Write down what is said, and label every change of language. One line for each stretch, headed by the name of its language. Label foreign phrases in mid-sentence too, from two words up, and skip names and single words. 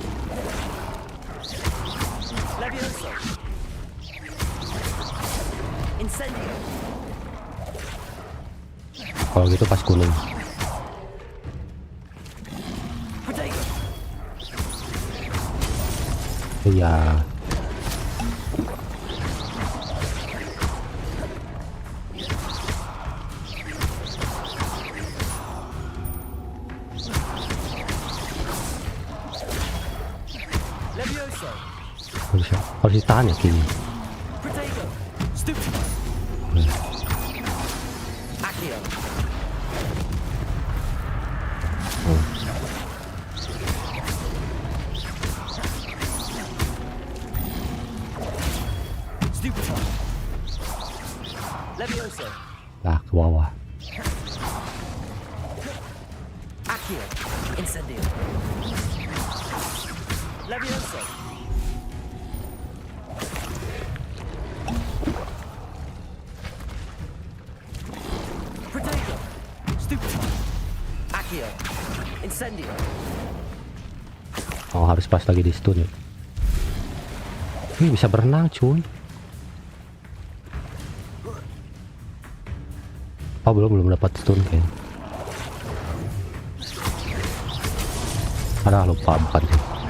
Indonesian: Levioso. Incendio. Kalau gitu pas gunung. Protego. Iya. Levioso. Harus ditahan ya kini. Protego. Stupid. Accio. Stupid. Levioso. Lah, ke bawah. Accio. Incendio. Levioso. Protego. Stupid. Accio. Incendio. Oh, harus pas lagi di stun ya. Ini bisa berenang cuy. Oh, belum dapat stun kayaknya. Ada lupa bukan sih.